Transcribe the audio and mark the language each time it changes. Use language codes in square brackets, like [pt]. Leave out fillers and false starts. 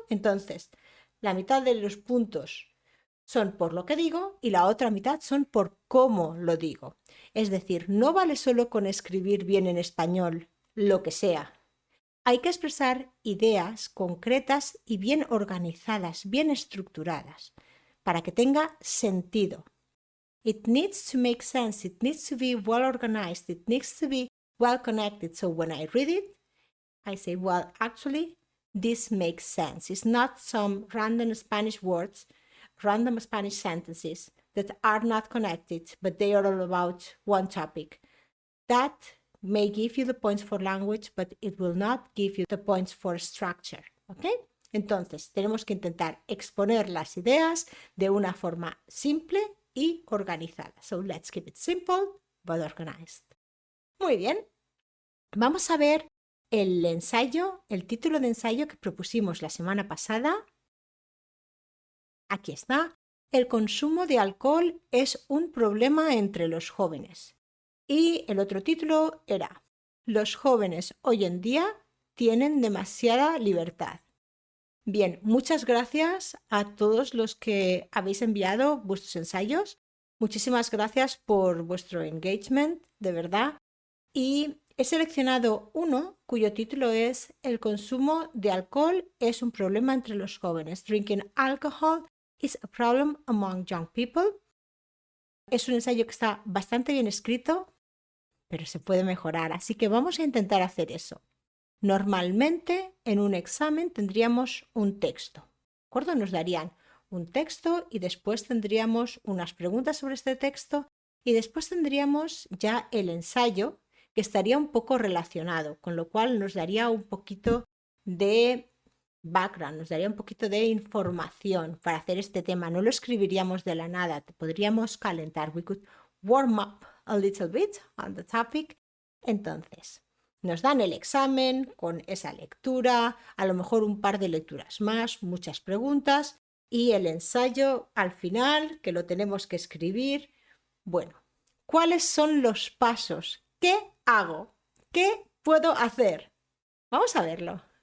[es] Entonces, la mitad de los puntos son por lo que digo y la otra mitad son por cómo lo digo. Es decir, no vale solo con escribir bien en español lo que sea. Hay que expresar ideas concretas y bien organizadas, bien estructuradas, para que tenga sentido. [en] It needs to make sense, it needs to be well organized, it needs to be well connected. So when I read it, I say, well, actually, this makes sense. It's not some random Spanish words, random Spanish sentences that are not connected, but they are all about one topic. That may give you the points for language, but it will not give you the points for structure. [es] ¿Ok? Entonces, tenemos que intentar exponer las ideas de una forma simple y organizada. [en] So let's keep it simple, but organized. [es] Muy bien. Vamos a ver el ensayo, el título de ensayo que propusimos la semana pasada. Aquí está. El consumo de alcohol es un problema entre los jóvenes. Y el otro título era: los jóvenes hoy en día tienen demasiada libertad. Bien, muchas gracias a todos los que habéis enviado vuestros ensayos. Muchísimas gracias por vuestro engagement, de verdad. Y he seleccionado uno cuyo título es: el consumo de alcohol es un problema entre los jóvenes. [en] Drinking alcohol is a problem among young people. [es] Es un ensayo que está bastante bien escrito, pero se puede mejorar, así que vamos a intentar hacer eso. Normalmente en un examen tendríamos un texto, ¿de acuerdo? Nos darían un texto y después tendríamos unas preguntas sobre este texto y después tendríamos ya el ensayo, que estaría un poco relacionado, con lo cual nos daría un poquito de background, nos daría un poquito de información para hacer este tema. No lo escribiríamos de la nada, podríamos calentar. [en] We could warm up a little bit on the topic. [es] Entonces, nos dan el examen con esa lectura, a lo mejor un par de lecturas más, muchas preguntas y el ensayo al final, que lo tenemos que escribir. Bueno, ¿cuáles son los pasos? ¿Qué hago? ¿Qué puedo hacer? Vamos a verlo.